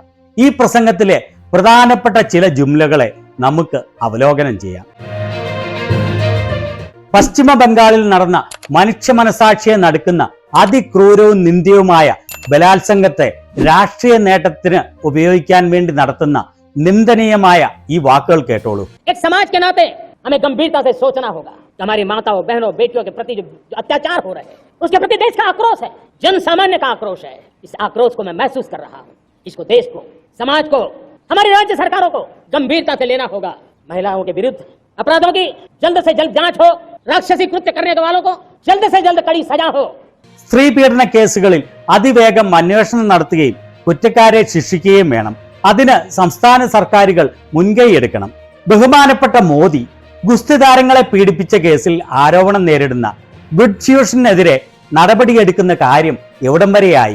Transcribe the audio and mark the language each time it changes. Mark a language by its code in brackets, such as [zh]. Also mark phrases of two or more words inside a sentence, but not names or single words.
[ml] ഈ പ്രസംഗത്തിലെ പ്രധാനപ്പെട്ട ചില ജുംലകളെ നമുക്ക് അവലോകനം ചെയ്യാം. പശ്ചിമ ബംഗാളിൽ നടന്ന മനുഷ്യ മനസാക്ഷിയെ നടുക്കുന്ന അതിക്രൂരവും നിന്ദ്യവുമായ ബലാത്സംഗത്തെ രാഷ്ട്രീയ നേട്ടത്തിന് ഉപയോഗിക്കാൻ വേണ്ടി നടത്തുന്ന निंदनीयമായ ഈ വാക്കുകൾ കേട്ടോളൂ. [hi] एक समाज के नाते हमें गंभीरता से सोचना होगा कि हमारी माताओं, बहनों, बेटियों के प्रति जो अत्याचार हो रहे हैं उसके प्रति देश का आक्रोश है, जन सामान्य का आक्रोश है. इस आक्रोश को मैं महसूस कर रहा हूँ. इसको देश को, समाज को, हमारी राज्य सरकारों को गंभीरता से लेना होगा. महिलाओं के विरुद्ध अपराधों की जल्द से जल्द जांच हो, राक्षसी कृत्य करने वालों को जल्द से जल्द कड़ी सजा हो. [ml] സ്ത്രീ പീഡന കേസുകളിൽ അതിവേഗം അന്വേഷണം നടത്തുകയും കുറ്റക്കാരെ ശിക്ഷിക്കുകയും വേണം. അതിന് സംസ്ഥാന സർക്കാരുകൾ മുൻകൈയെടുക്കണം. ബഹുമാനപ്പെട്ട മോദി ഗുസ്തി താരങ്ങളെ പീഡിപ്പിച്ച കേസിൽ ആരോപണം നേരിടുന്ന ബ്രിഡ്ഫ്യൂഷനെതിരെ നടപടിയെടുക്കുന്ന കാര്യം എവിടം വരെയായി?